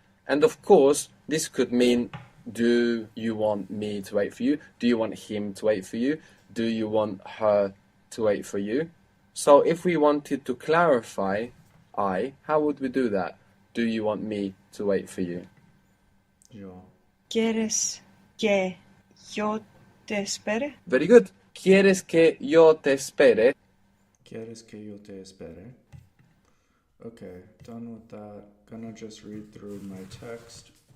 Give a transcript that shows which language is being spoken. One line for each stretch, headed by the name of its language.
English: And of course, this could mean, do you want me to wait for you? Do you want him to wait for you? Do you want her to wait for you? So if we wanted to clarify how would we do that? Do you want me to wait for you?
Spanish: Yo. ¿Quieres que yo te espere?
English: Very good.
Spanish: ¿Quieres que yo te espere? ¿Quieres que yo te espere?
English: Okay, done with that. Gonna just read through my text.